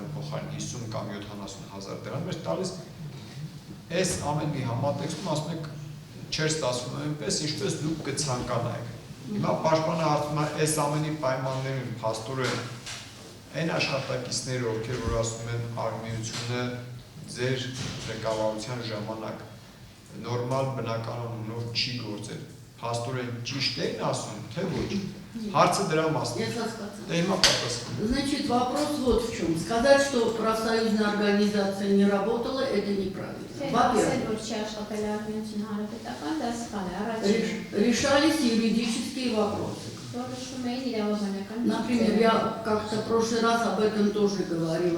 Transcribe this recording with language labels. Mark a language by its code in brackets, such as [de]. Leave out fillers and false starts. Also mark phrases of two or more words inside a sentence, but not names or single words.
[hy] փոխարեն 50 կամ 70,000 դրամ էր տալիս, այս ամենի համատեքստում ասում եք չեր ստացվում այնպես, ինչպես դուք կցանկանայիք։ Հիմա պաշտպանը հարցնում է այս ամենի պայմաններում փաստորեն այն աշխատակիցները, ովքեր որ ասում են արմիությունը ձեր ղեկավարության ժամանակ նորմալ բնականոնով չի գործել, փաստորեն ճիշտ են ասում, թե ոչ։ Հարցը դրա մասն է։ [ru] Значит, вопрос вот в чем. Сказать, что профсоюзная организация не работала, это неправильно. Во-первых, решались юридические вопросы. Например, я как-то в прошлый раз об этом тоже говорила.